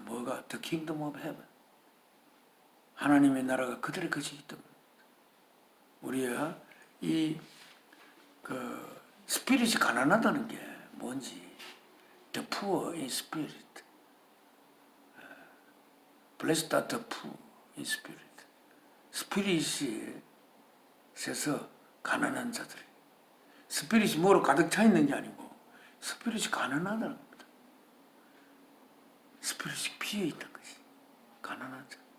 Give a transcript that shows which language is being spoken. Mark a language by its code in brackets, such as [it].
[ko] 뭐가? [en] The kingdom of heaven. [ko] 하나님의 나라가 그들의 것이기 때문에 우리가 이 그 스피릿이 가난하다는 게 뭔지 [en] The poor in spirit. Blessed are the poor in spirit. [ko] 스피릿에서 가난한 자들이, 스피릿이 뭐로 가득 차 있는 게 아니고 스피릿이 가난하다는 겁니다. 스피릿이 비어 있는 것이 가난한 자.